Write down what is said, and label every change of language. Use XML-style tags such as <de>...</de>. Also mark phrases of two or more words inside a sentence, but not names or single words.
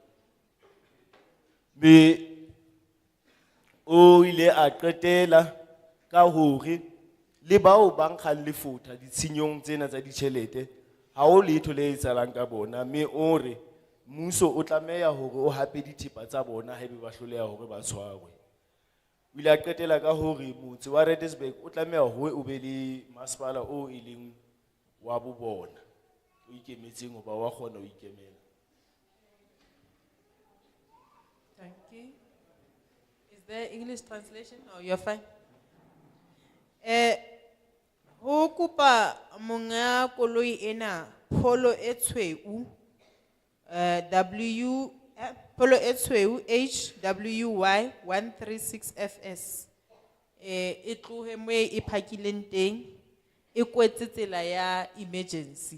<st>Me o ile a qetela ka hore le bao ba nkgang lefotha ditshenyong tsena tsa ditjhelete ha o letho le etsahalang ka bona, mme ore mmuso o tlameha hore o hape dithepa tsa bona haebe ba hloleha hore ba tshwarwe. O ile a qetela ka hore motse wa Ruttersburg o tlameha hore o be le masepala o e leng wa bo bona, o ikemetseng hoba wa kgona ho ikemela.</st> <en>Thank you. Is there English translation? No, you're fine.</en> <st>Ho kupa monga koloi ena polo e tshweu polo e tshweu HWY 136FS e tlohe mo e phakileng teng e kwetse tsela ya emergency.</st>